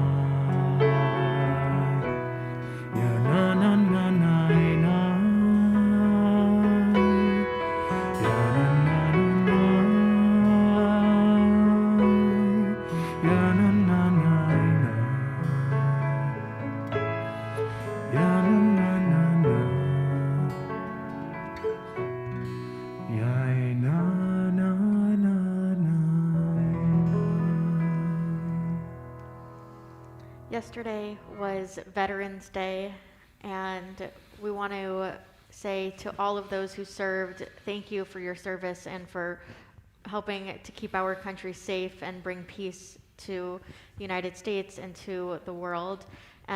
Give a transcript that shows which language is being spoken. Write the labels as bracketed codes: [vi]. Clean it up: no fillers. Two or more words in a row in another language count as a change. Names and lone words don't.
[en] ya na na na na na, ya na na na na, ya na na na na, ya na na na na, ya na na na na. Yesterday was Veterans Day, and we want to say to all of those who served, thank you for your service and for helping to keep our country safe and bring peace to the United States and to the world.